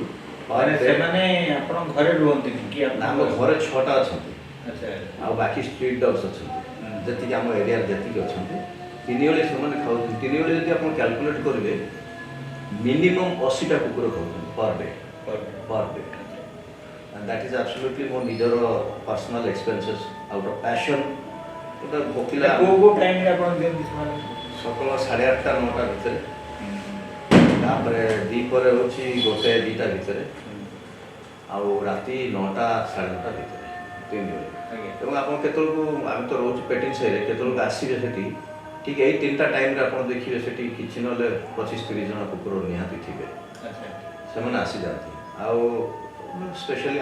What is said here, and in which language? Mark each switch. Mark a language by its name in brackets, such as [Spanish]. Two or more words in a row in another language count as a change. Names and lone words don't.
[Odia] ସେମାନେ ଆପଣଙ୍କ ଘରେ ରୁହନ୍ତିନି କି ଆମ ଘରେ 6ଟା ଅଛନ୍ତି ଆଚ୍ଛା ଆଉ ବାକି [English] street dogs [Odia] ଅଛନ୍ତି ଯେତିକି ଆମ ଏରିଆରେ ଯେତିକି ଅଛନ୍ତି 3 ଓଳି ସେମାନେ ଖାଉଛନ୍ତି 3 ଓଳି ଯଦି ଆପଣ କ୍ୟାଲକୁଲେଟ୍ କରିବେ ମିନିମମ୍ 80ଟା କୁକୁର ଖାଉଛନ୍ତି [English] per day and that is absolutely [Odia] ମୋ ନିଜର [English] personal expenses out of passion [Odia] ଗୋଟେ ଭୋକିଲା କୋଉ ଟାଇମ୍ରେ ଆପଣ ଦିଅନ୍ତି ସେମାନେ ସକାଳ 8:30 9ଟା ଭିତରେ ତାପରେ ଦ୍ୱିପହରେ ହେଉଛି 1 2ଟା ଭିତରେ ଆଉ ରାତି 9ଟା 9:30 ଭିତରେ 3 ଓଳି ଏବଂ ଆପଣ କେତେବେଳକୁ ଆମେ ତ ରହୁଛୁ ପେଟିଂ ସାହିରେ କେତେବେଳକୁ ଆସିବେ ସେଠି ଠିକ୍ ଏଇ 3ଟା ଟାଇମ୍ରେ ଆପଣ ଦେଖିବେ ସେଠି କିଛି ନହେଲେ 25-30 ଜଣ କୁକୁର ନିହାତି ଥିବେ ସେମାନେ ଆସିଯାଆନ୍ତି ଆଉ ସ୍ପେଶାଲି